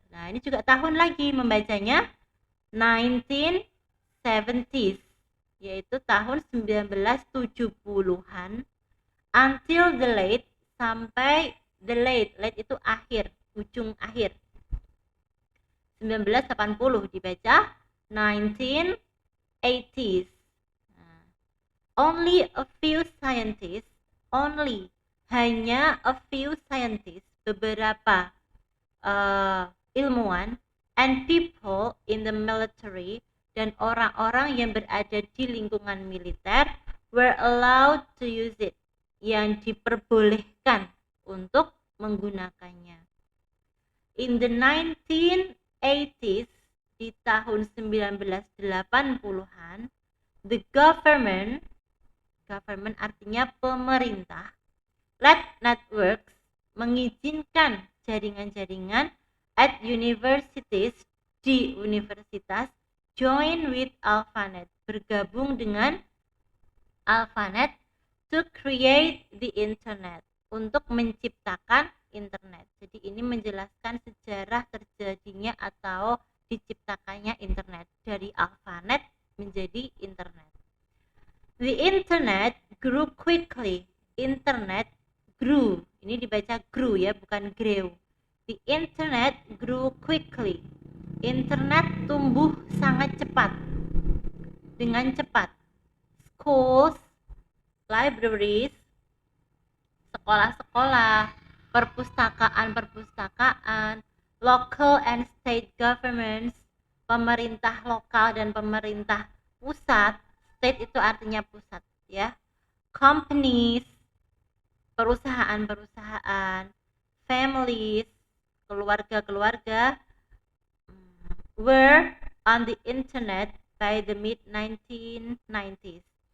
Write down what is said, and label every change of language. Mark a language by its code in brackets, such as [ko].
[id] Nah, ini juga tahun lagi, membacanya 1970s, yaitu tahun 1970-an, [en] until the late, [id] sampai the late itu akhir, ujung akhir, 1980, dibaca 1980s. [en] Only a few scientists, [id] hanya [en] a few scientists, [id] beberapa ilmuwan, [en] and people in the military, [id] dan orang-orang yang berada di lingkungan militer [en] were allowed to use it, [id] yang diperbolehkan untuk menggunakannya. [en] In the 1980s, [id] di tahun 1980-an, [en] the government artinya pemerintah, let networks, [id] mengizinkan jaringan-jaringan [en] at universities, di universitas, join with ARPANET, bergabung dengan ARPANET to create the internet, [id] untuk menciptakan internet. Jadi ini menjelaskan sejarah terjadinya atau diciptakannya internet, dari ARPANET menjadi internet. [en] The internet grew quickly. Internet grew, [id] ini dibaca grew ya, bukan grew. [en] The internet grew quickly. [id] Internet tumbuh sangat cepat, dengan cepat. [en] Schools, libraries, [id] sekolah-sekolah, perpustakaan-perpustakaan, [en] local and state governments, [id] pemerintah lokal dan pemerintah pusat. State itu artinya pusat ya. [en] Companies, [id] perusahaan-perusahaan, [en] families, [id] keluarga-keluarga, [en] were on the internet by the mid-1990s.